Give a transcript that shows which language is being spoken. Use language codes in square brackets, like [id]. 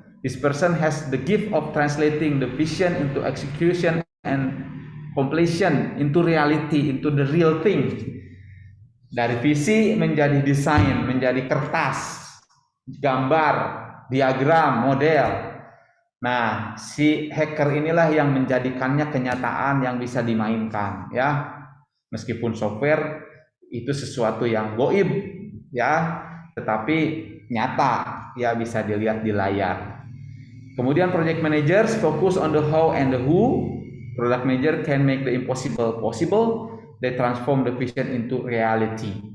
[en] This person has the gift of translating the vision into execution and completion into reality, into the real thing. [id] Dari visi menjadi desain, menjadi kertas, gambar, diagram, model. Nah, si hacker inilah yang menjadikannya kenyataan yang bisa dimainkan, ya. Meskipun software itu sesuatu yang goib, ya, tetapi nyata, ya bisa dilihat di layar. Kemudian [en] project managers focus on the how and the who. Product manager can make the impossible possible. They transform the vision into reality.